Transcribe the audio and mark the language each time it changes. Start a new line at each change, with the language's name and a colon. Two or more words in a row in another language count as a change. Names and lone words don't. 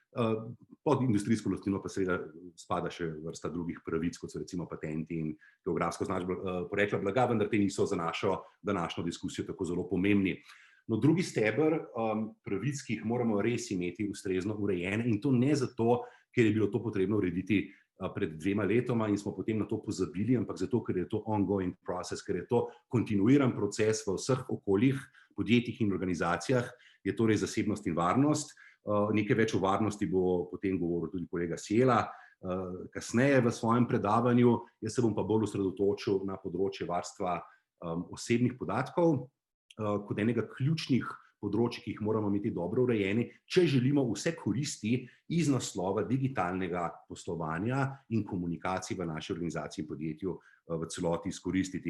Slovenian: Pod industrijsko lastnino pa seveda spada še vrsta drugih pravic, kot so recimo patenti in geografsko označba porekla blaga, vendar te niso za našo današnjo diskusijo tako zelo pomembni. No, drugi steber pravic, ki jih moramo res imeti ustrezno urejene, in to ne zato, ker je bilo to potrebno urediti pred 2 letoma in smo potem na to pozabili, ampak zato, ker je to
English: ongoing process,
Slovenian: ker je to kontinuiran proces v vseh okoljih, podjetjih in organizacijah, je torej zasebnost in varnost. Nekaj več o varnosti bo potem govoril tudi kolega Sjela kasneje v svojem predavanju, jaz se bom pa bolj osredotočil na področje varstva osebnih podatkov, kot enega ključnih področij, ki jih moramo imeti dobro urejeni, če želimo vse koristi iz naslova digitalnega poslovanja in komunikacij v naši organizaciji in podjetju v celoti izkoristiti.